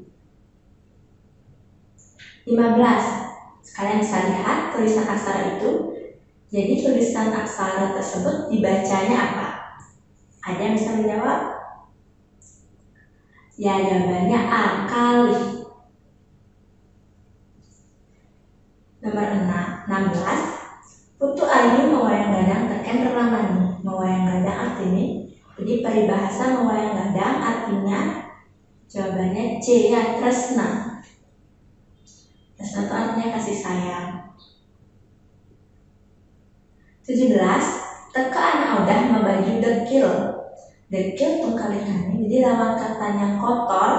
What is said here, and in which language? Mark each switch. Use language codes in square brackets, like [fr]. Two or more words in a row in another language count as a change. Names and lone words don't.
[id] 15, sekalian bisa lihat tulisan aksara itu. Jadi tulisan aksara tersebut dibacanya apa? Ada yang bisa menjawab? Ya, jawabannya A, kali. Nomor 16. [ban] Putu ayu mewayang-gadang teken relamani. [id] Mewayang-gadang artinya, jadi peribahasa mewayang-gadang artinya jawabannya C, ya, tresna. Tresna itu artinya kasih sayang. 17. [ban] Teka anak udah membaju dekil. [id] Dekil tungkalikannya, jadi lawan katanya kotor.